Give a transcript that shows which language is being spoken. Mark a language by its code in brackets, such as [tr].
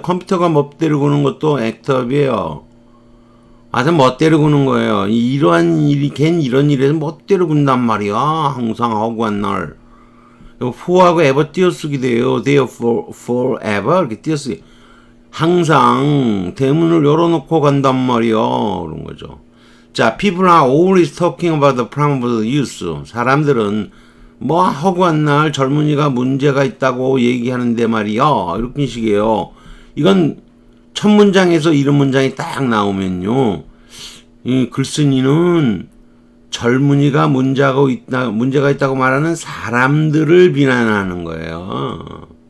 [ko] 컴퓨터가 멋대로 구는 것도 액트업이에요. 하여튼 멋대로 구는 거예요. 이러한 일이 걘 이런 일에서 멋대로 군단 말이야. 항상 허구한 날. for하고 ever 띄어쓰기 돼요. therefore, forever 이렇게 띄어쓰기. 항상 대문을 열어놓고 간단 말이야. 그런 거죠. [en] 자, people are always talking about the problem of the youth. [ko] 사람들은 뭐 허구한 날 젊은이가 문제가 있다고 얘기하는데 말이야. 이렇게 식이에요. 이건 첫 문장에서 이런 문장이 딱 나오면요. 이 글쓴이는 젊은이가 문제가 있다고 말하는 사람들을 비난하는 거예요.